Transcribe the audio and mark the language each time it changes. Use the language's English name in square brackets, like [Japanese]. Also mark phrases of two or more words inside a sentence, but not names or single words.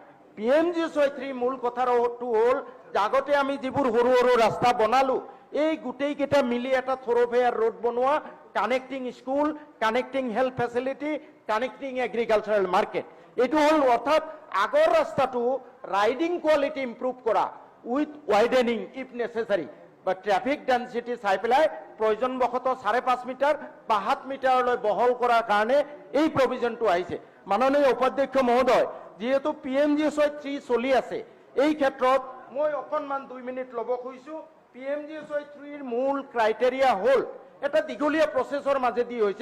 [Assamese] PMGSY 3 মূল কথাটো হ'ল যে আগতে আমি যিবোৰ সৰু সৰু ৰাস্তা বনালো, এই গোটেই কেইটা মিলি এটা [English] thoroughfare road [Assamese] বনোৱা, [English] connecting school, connecting health facility, connecting agricultural market, [Assamese] এইটো হ'ল অৰ্থাৎ আগৰ ৰাস্তাটো [English] riding quality improve [Assamese] কৰা [English] with widening if necessary, [Assamese] বা [English] traffic density [Assamese] চাই পেলাই প্ৰয়োজনবশতঃ 5.5 মিটাৰ বা 7 মিটাৰলৈ বহল কৰাৰ কাৰণে এই প্ৰভিজনটো আহিছে। মাননীয় উপাধ্যক্ষ মহোদয়, যেহেতু PMGSY 3 চলি আছে, এই ক্ষেত্ৰত মই অকণমান 2 মিনিট ল'ব খুজিছোঁ। PMGSY 3ৰ মূল ক্ৰাইটেৰিয়া হ'ল এটা দীঘলীয়া প্ৰচেছৰ মাজেদি হৈছে।